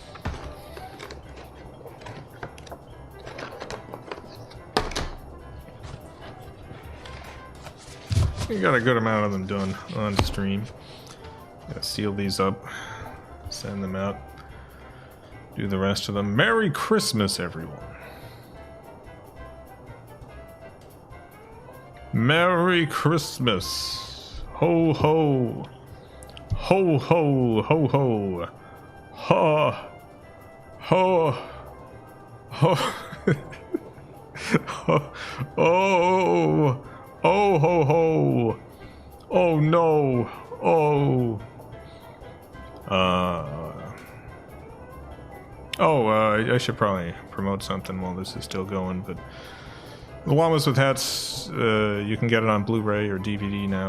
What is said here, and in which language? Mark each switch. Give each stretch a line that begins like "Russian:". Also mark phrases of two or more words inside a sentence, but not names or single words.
English: We got a good amount of them done on stream. Gotta seal these up, send them out, do the rest of them. Merry Christmas, everyone. Merry Christmas. Ho ho. Ho ho ho ho. Ha. Ho. Ho. Oh. Oh ho ho. Oh no. Oh. I should probably promote something while this is still going, but The Llamas with Hats, you can get it on Blu-ray or DVD now.